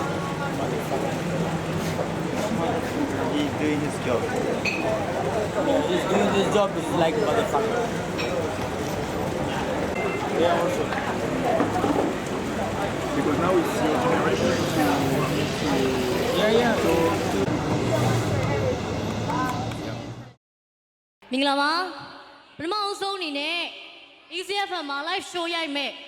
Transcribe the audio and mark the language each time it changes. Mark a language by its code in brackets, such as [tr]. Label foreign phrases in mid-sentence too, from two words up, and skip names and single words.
[en] He's doing his job. He's doing this job is like motherfucker. Yeah, also. Because now it's your generation to Yeah. [my] မင်္ဂလာပါပထမအဆုံးအနေနဲ့ ECFM မှာ [en] live show [my] ရိုက်မဲ့